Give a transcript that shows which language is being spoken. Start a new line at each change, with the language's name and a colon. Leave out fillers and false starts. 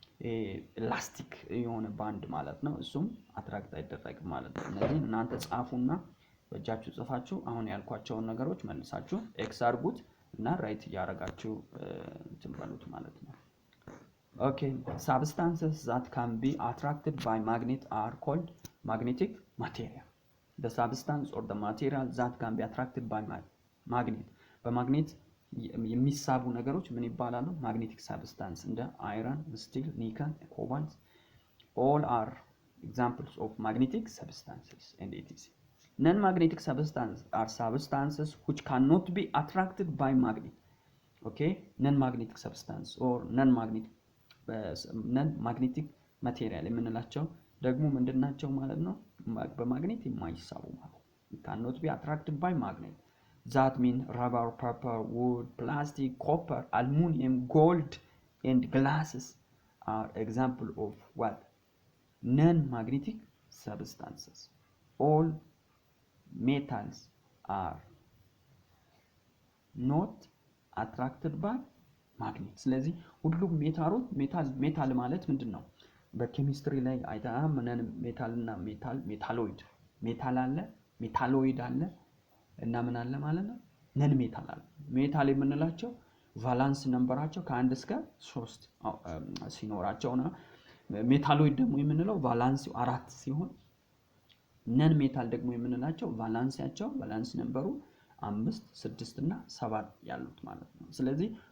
Amharic: ኤላስቲክ የሆነ ባንድ ማለት ነው እሱም አትራክት አይደረግም ማለት ነው። እነዚህ እናንተ ጻፉና በእጃችሁ ጽፋችሁ አሁን ያልኳቸውን ነገሮች መልሳችሁ ኤክስ አድርጉት እና ራይት እያደረጋችሁ ትንበሉት ማለት ነው።
English: Okay, substances that can be attracted by magnet are called magnetic material. The substance or the material that can be attracted by magnet.
Amharic: በማግኔት የሚሳቡ ነገሮች ምን ይባላሉ?
English: magnetic substance እንደ iron, steel, nickel, cobalt all are examples of magnetic substances and etc. Non-magnetic substances are substances which cannot be attracted by magnet. Okay, non-magnetic substance or non-magnetic material
Amharic: የምንላቸው ደግሞ ምንድናቸው ማለት ነው? በማግኔት የማይሳቡ ማለት
English: cannot be attracted by magnet. That mean rubber, paper, wood, plastic, copper, aluminum, gold and glasses are example of what? Non-magnetic substances. All metals are not attracted by magnet.
Amharic: ስለዚህ ሁሉም ሜታል ማለት ምንድነው? በኬሚስትሪ ላይ አይተሃል ምንን ሜታልና ሜታል አለ ሜታሎይድ አለ እና ምን አለ ማለት ነው ነን ሜታል አለ። ሜታል የምንላቸው ቫላንስ ነምበራቸው ከ1 እስከ 3 ሲኖራቸው ነው። ሜታሎይድ ደግሞ የምንለው ቫላንስ 4 ሲሆን ነን ሜታል ደግሞ የምንላቸው ቫላንስ ነምበሩ 5 6 እና 7 ያሉት ማለት ነው። ስለዚህ